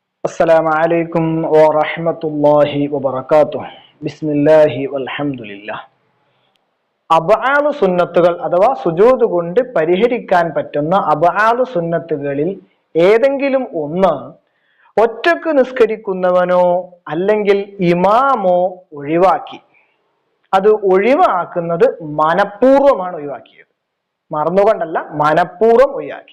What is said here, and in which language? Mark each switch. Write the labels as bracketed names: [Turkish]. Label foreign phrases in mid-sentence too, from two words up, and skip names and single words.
[Arabic] السلام عليكم ورحمة الله وبركاته بسم الله والحمد لله [Malayalam] അബ്ആലു സുന്നത്തുകൾ അഥവാ സുജൂദ് കൊണ്ട് പരിഹരിക്കാൻ പറ്റുന്ന അബ്ആലു സുന്നത്തുകളിൽ ഏതെങ്കിലും ഒന്ന് ഒറ്റക്ക് നിസ്കരിക്കുന്നവനോ അല്ലെങ്കിൽ ഇമാമോ ഒഴിവാക്കി. അത് ഒഴിവാക്കുന്നത് മനഃപൂർവ്വമാണ് ഒഴിവാക്കിയത്, മറന്നുകൊണ്ടല്ല, മനഃപൂർവ്വം ഒഴിവാക്കി.